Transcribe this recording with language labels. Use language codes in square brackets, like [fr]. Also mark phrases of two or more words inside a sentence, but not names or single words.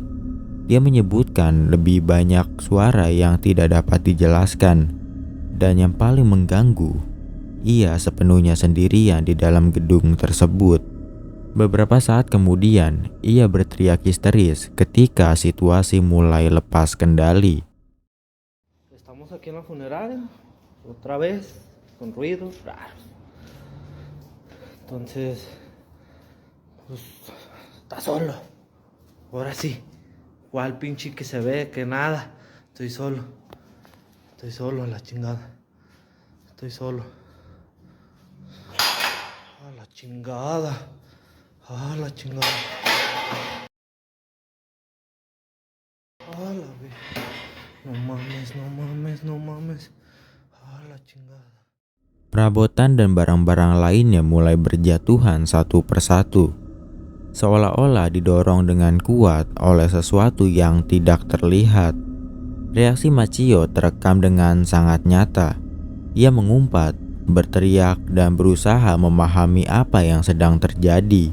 [id] Dia menyebutkan lebih banyak suara yang tidak dapat dijelaskan, dan yang paling mengganggu, ia sepenuhnya sendirian di dalam gedung tersebut. Beberapa saat kemudian, ia berteriak histeris ketika situasi mulai lepas kendali. [es] Estamos aquí en la funeraria, otra vez, con ruidos raros. Entonces, pues, está solo. Ahora sí, ¿cuál pinche que se ve? Que nada. Estoy solo a la chingada. Estoy solo. A la chingada. A la chingada. A la vez. No mames, no mames, no mames. A la chingada. [id] Perabotan dan barang-barang lainnya mulai berjatuhan satu persatu, seolah-olah didorong dengan kuat oleh sesuatu yang tidak terlihat. Reaksi Macchio terekam dengan sangat nyata. Ia mengumpat, berteriak, dan berusaha memahami apa yang sedang terjadi.